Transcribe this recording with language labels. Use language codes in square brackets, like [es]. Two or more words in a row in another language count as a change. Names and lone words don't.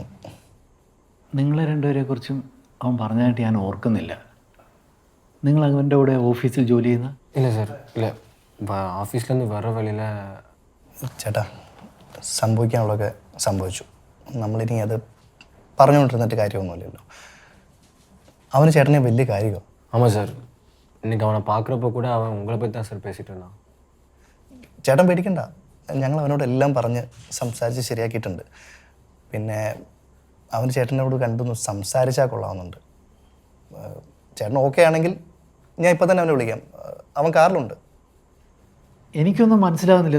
[ml] നിങ്ങളെ രണ്ടുപേരെക്കുറിച്ചും അവൻ പറഞ്ഞതായിട്ട് ഞാൻ ഓർക്കുന്നില്ല. നിങ്ങൾ അവൻ്റെ കൂടെ ഓഫീസിൽ ജോലി ചെയ്യുന്ന? ഇല്ല സാർ, ഇല്ല. ഓഫീസിലൊന്ന് വേറെ വെളിയിൽ. ചേട്ടാ, സംഭവിക്കാനുള്ളതൊക്കെ സംഭവിച്ചു. നമ്മളിനി അത് പറഞ്ഞുകൊണ്ടിരുന്നിട്ട് കാര്യമൊന്നുമില്ലല്ലോ. അവന് ചേട്ടനെ വലിയ കാര്യമോ? [ta] ஆமாம் சார், இன்னைக்கு அவனை பார்க்குறப்ப கூட அவன் உங்களை பற்றி தான் சார் பேசிகிட்டு இருந்தான். [ml] ചേട്ടൻ പേടിക്കണ്ട, ഞങ്ങൾ അവനോട് എല്ലാം പറഞ്ഞ് സംസാരിച്ച് ശരിയാക്കിയിട്ടുണ്ട്. പിന്നെ അവന് ചേട്ടനോട് കണ്ടൊന്ന് സംസാരിച്ചാൽ കൊള്ളാവുന്നുണ്ട്. ചേട്ടൻ ഓക്കെ ആണെങ്കിൽ ഞാൻ ഇപ്പം തന്നെ അവനെ വിളിക്കാം. അവൻ കാറിലുണ്ട്. എനിക്കൊന്നും മനസ്സിലാവുന്നില്ല.